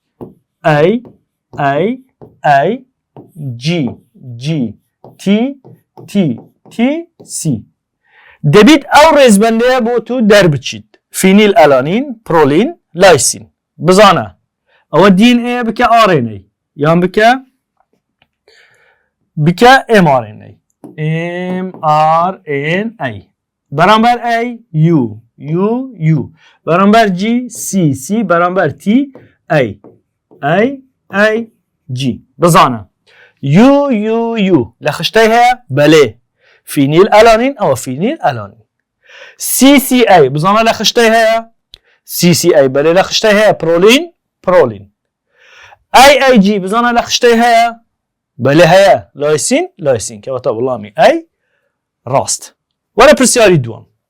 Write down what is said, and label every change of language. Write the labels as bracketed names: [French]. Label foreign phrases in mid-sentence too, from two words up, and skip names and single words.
[Central Kurdish] A G G T T T C دەبیت ئەو ڕێزبەندەیە بۆ تو دەربچیت فینیل ئەلانین پرۆلین لایسین بزانە ئەوە DNA بکە RNA یان بکە mRNA mRNA بەرامبەر A U U U بەرامبەر G C C بەرامبەر T A A A G بزانە U U U لە خشتەی هەیە بەلێ فینیل ئەلانین ئەوە فینیل ئەلانین CCA بزانە لە خشتەی هەیە CCA بەلێ لە خشتەی هەیە پرۆلین پرۆلین AAG بزانە لە خشتەی هەیە بەلێ هەیە لایسین لایسین کەواتە وەڵامی A ڕاست وەرە پرسیاری دووەم